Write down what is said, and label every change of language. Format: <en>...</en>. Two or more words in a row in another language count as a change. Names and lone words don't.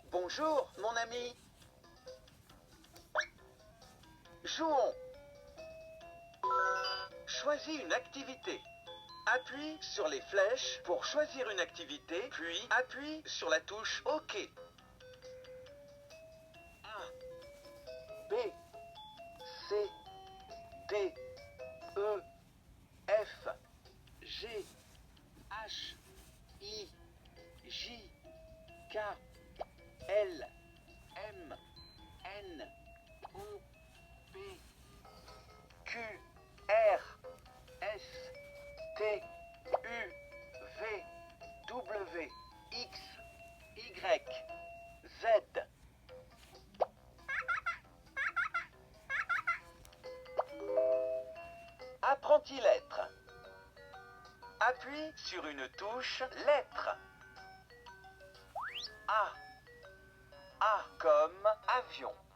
<fr>Bonjour, mon ami. Jouons. Choisis une activité. Appuie sur les flèches pour choisir une activité, puis appuie sur la touche OK. A, B, C, D, E, F, G, H, I, J, K, L, M, N, O, P, Q, R, S, T, U, V, W, X, Y, Z. Apprenti lettres. Appuie sur une touche lettre. A. A comme avion.</fr>